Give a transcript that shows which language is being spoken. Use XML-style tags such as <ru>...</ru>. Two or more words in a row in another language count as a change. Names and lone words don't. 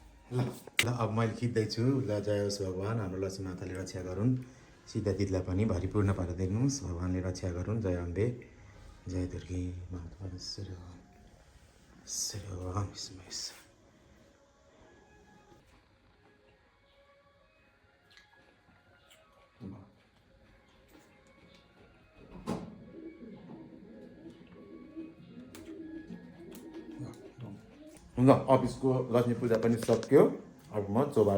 <ne>ल ल अब मैले खिच्दैछु ल जय होस् भगवान् हाम्रो लक्ष्मी माताले रक्षा गरून् सीता दिदीलाई पनि भरिपूर्ण पारेर दिनुहोस् भगवान्ले रक्षा गरून्</ne> <hi>जय अम्बे जय दुर्गे माता</hi> <ne>श्री ल अफिसको लक्ष्मी पूजा पनि सक्यो अब म चोबार</ne>